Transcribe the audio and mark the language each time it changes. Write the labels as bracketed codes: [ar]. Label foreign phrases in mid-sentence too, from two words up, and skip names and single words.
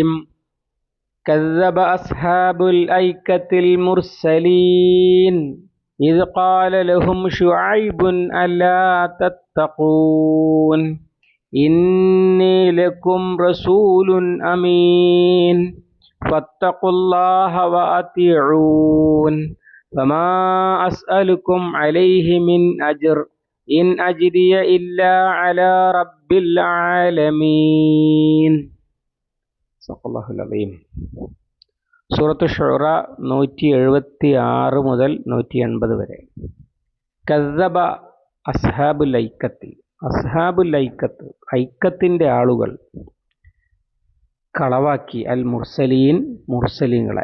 [ar] كذب أصحاب الأيكة المرسلين إذ قال لهم شعيب ألا تتقون إني لكم رسول أمين فاتقوا الله وأطيعون وما أسألكم عليه من أجر إن أجري إلا على رب العالمين. صدق الله العظيم. [ml] സൂറത്ത് ഷുറ 176 മുതൽ 180 വരെ. [ar] كذب أصحاب الأيكة. أصحاب الأيكة, [ml] ഐക്കത്തിൻ്റെ ആളുകൾ കളവാക്കി [ar] المرسلين, [ml] മുർസലീങ്ങളെ.